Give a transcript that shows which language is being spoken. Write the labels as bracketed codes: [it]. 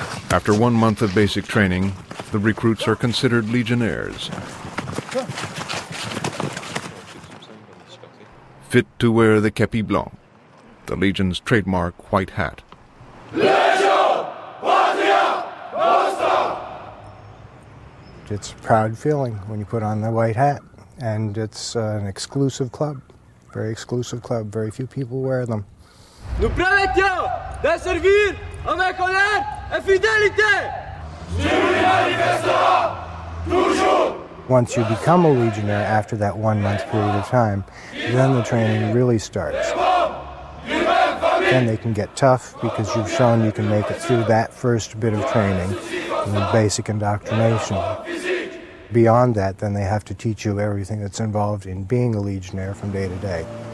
[en] After 1 month of basic training, the recruits are considered legionnaires, fit to wear the képi blanc, the Legion's trademark white hat. It's a proud feeling when you put on the white hat, and it's an exclusive club, very exclusive club. Very few people wear them. [fr] Nous promettons de servir avec honneur et fidélité. [en] Once you become a Legionnaire after that 1 month period of time, then the training really starts. Then they can get tough because you've shown you can make it through that first bit of training and basic indoctrination. Beyond that, then they have to teach you everything that's involved in being a Legionnaire from day to day.